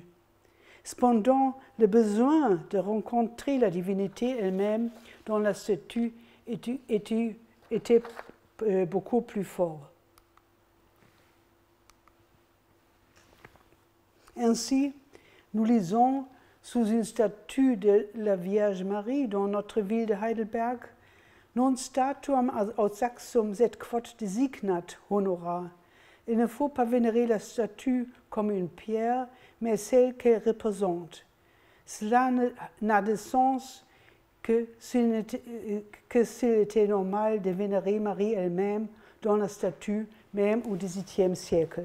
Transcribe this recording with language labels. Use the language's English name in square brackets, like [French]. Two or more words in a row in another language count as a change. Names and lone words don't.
[French] Cependant, le besoin de rencontrer la divinité elle-même dans la statue était beaucoup plus fort. Ainsi, nous lisons sous une statue de la Vierge Marie dans notre ville de Heidelberg, [Latin] non statuam aut saxum sed quod designat honora. [French] Il ne faut pas vénérer la statue comme une pierre, mais celle qu'elle représente. Cela n'a de sens que s'il était normal de vénérer Marie elle-même dans la statue, même au XVIIIe siècle.